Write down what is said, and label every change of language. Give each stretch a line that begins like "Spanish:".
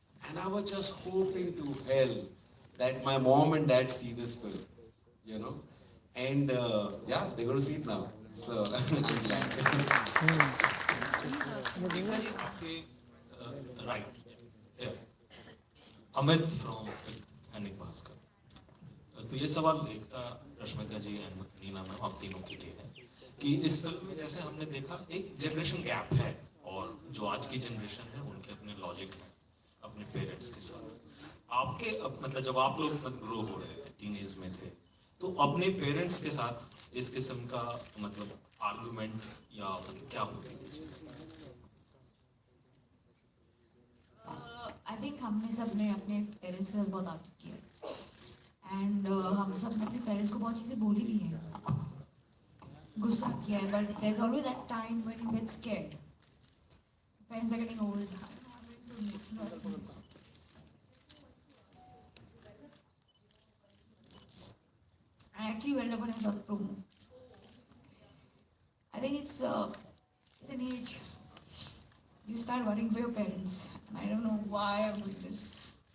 English: And I was just hoping to hell that my mom and dad see this film, you know. And yeah, they're going to see it now. So I'm glad. Ekta ji, आपके right, yeah. Amit from Anic Bhaskar.
Hindi: तो ये सवाल एकता, रश्मिका जी and Neena ma'am आप तीनों के लिए है कि इस फिल्म में जैसे हमने देखा एक जनरेशन गैप है और जो आज की जनरेशन है उनके अपने लॉजिक है अपने पेरेंट्स के साथ. आपके मतलब जब आप लोग ग्रो हो रहे थे, टीनेज में थे, तो अपने पेरेंट्स के साथ इस किस्म का मतलब आर्गुमेंट या मतलब क्या होती थी चीज़ें?
English: I think
Hindi: हमने सब ने अपने पेरेंट्स के साथ बहुत आर्ग्यू किया एंड हम सब ने अपने पेरेंट्स को बहुत चीज़ें बोली भी हैं, गुस्सा किया है,
English: But there is always that time when you get scared. Parents are getting old. I don't know, I'm getting so emotional as this. I actually went up and I saw the promo. I think it's an age you start worrying for your parents, and I don't know why I'm doing this.